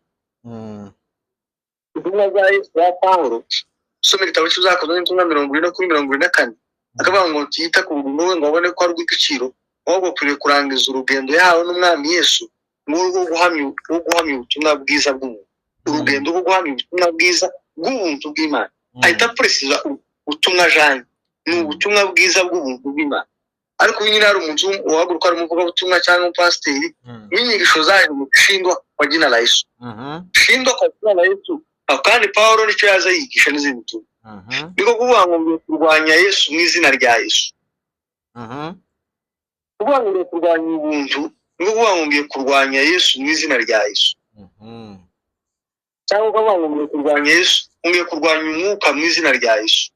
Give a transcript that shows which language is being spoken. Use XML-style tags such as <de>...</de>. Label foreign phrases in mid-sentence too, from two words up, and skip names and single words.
<rw>Intumwa za Yesu ya Pawulo, usome igitabo cy'Ibyakozwe n'Intumwa 20:24 akavuga ngo tiyita ku buntu ngo abone ko ari ubw'igiciro, ahubwo turi kurangiza urugendo yahawe n'Umwami Yesu rwo guhamya ubutumwa bwiza bw'umuntu. Urugendo rwo guhamya ubutumwa bwiza bw'ubuntu bw'Imana. Ahita precisa ubutumwa janye ni ubutumwa bwiza bw'ubuntu bw'Imana. Ariko nyine hari umuntu uhaguruka ari umuvuga ubutumwa cyangwa umupasiteri n'inyigisho zaje mu gushindwa</rw> <sw>kwa jina la Yesu. Shindwa kwa jina la Yesu.</sw> <rw>Kandi Pawulo nicyo yaza yigisha n'izindi ntumwa. Niko kuvuga ngo kurwanya Yesu mu izina rya Yesu. Kuvuga ngo kurwanya ubuntu, niko kuvuga ngo kurwanya Yesu mu izina rya Yesu. Cyangwa kuvuga ngo kurwanya Yesu, ngiye kurwanya umwuka mu izina rya Yesu.</rw>